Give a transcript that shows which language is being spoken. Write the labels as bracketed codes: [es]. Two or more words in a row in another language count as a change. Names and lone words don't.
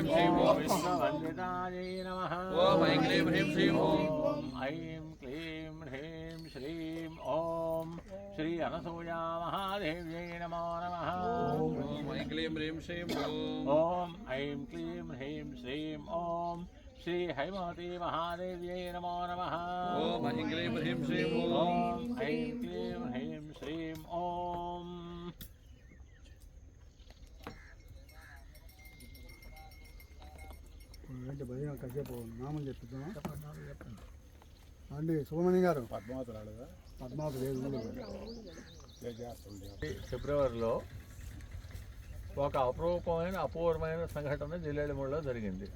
[sa] श्रीं विश्ववन्दितायै नमः ओम ऐं क्लीं ह्रीं श्रीं ओम ऐं क्लीं ह्रीं श्रीं ओम श्री अनसूया महादेव्यै नमो नमः ओम ऐं क्लीं ह्रीं श्रीं ओम ऐं क्लीं ह्रीं श्रीं ओम श्री हैमवती महादेव्यै नमो नमः ओम ऐं क्लीं ह्रीं श्रीं ओम ऐं क्लीं ह्रीं श्रीं ओम [te] భయం కాసేపు నామం చెప్తాం అండి సుబ్రహ్మణ్యం గారు పద్మావతి లేదు ఫిబ్రవరిలో ఒక అపూర్వమైన సంఘటన జిల్లేడుమూడిలో జరిగింది.